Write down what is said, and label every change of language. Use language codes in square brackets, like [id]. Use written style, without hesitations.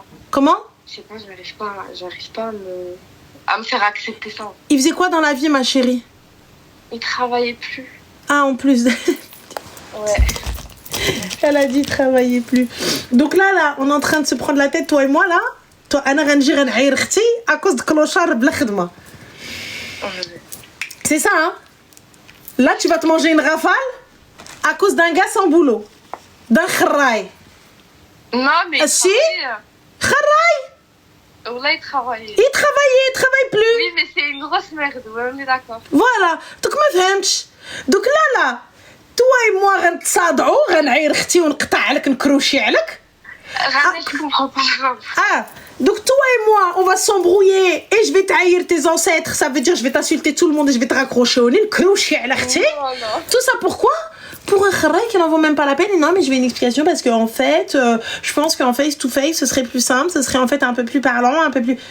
[fr] Comment? Je sais pas, j'arrive pas à me faire accepter ça. Il faisait quoi dans la vie, ma chérie? Il travaillait plus. Ah, en plus. Ouais. Elle a dit travailler plus. Donc là, on est en train de se prendre la tête, toi et moi, là. [ar] Toi, أنا غنجي غنعاير اختي [fr] à cause de clochard [ar] بلا خدمة. [fr] C'est ça, hein? Là, tu vas te manger une rafale à cause d'un gars sans boulot. D'un khraï. Non, mais. Si? Khraï. Khraï. Là, il travaillait. Il travaille plus. Oui, mais c'est une grosse merde, ouais, on est d'accord. Voilà. [ar] Donc ما فهمتش. [fr] Donc là, toi et moi [ar] غنتصادعوا غنعاير اختي ونقطع عليك نكروشي عليك. [fr] Je comprends pas. Ah, donc toi et moi, on va s'embrouiller et je vais trahir tes ancêtres. Ça veut dire je vais t'insulter tout le monde et je vais te raccrocher au nez. Tout ça pourquoi? Pour un kharaï qui n'en vaut même pas la peine. Et non, mais je vais une explication parce que en fait, je pense qu'en face to face, ce serait plus simple, ce serait en fait un peu plus parlant, un peu plus.